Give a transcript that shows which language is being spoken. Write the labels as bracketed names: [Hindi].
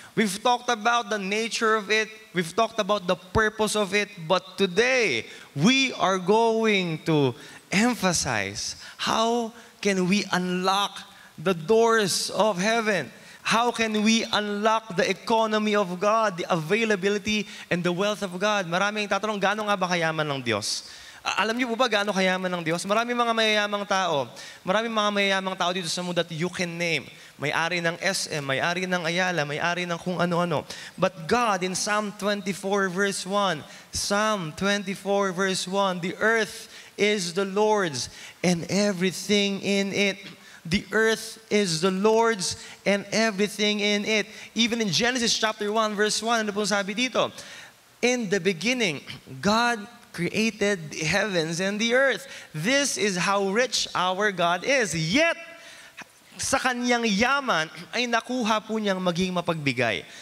[English] We've talked about the nature of it. We've talked about the purpose of it. But today, we are going to emphasize how can we unlock the doors of heaven? How can we unlock the economy of God, the availability and the wealth of God? [Filipino] Maraming tatanong, gaano nga ba kayaman ng Diyos? Alam niyo po ba gaano kayaman ng Diyos? Maraming mga mayayamang tao. Maraming mga mayayamang tao dito sa mundo [English] that you can name. [Filipino] May-ari ng SM, may-ari ng Ayala, may-ari ng kung ano-ano. [English] But God in Psalm 24 verse 1, Psalm 24 verse 1, the earth is the Lord's and everything in it. The earth is the Lord's and everything in it. Even in Genesis chapter 1 verse 1, [Filipino] ano po sabi dito? [English] In the beginning, God created the heavens and the earth. This is how rich our God is. [Filipino] Yet, sa kanyang yaman ay nakuha po niyang maging mapagbigay.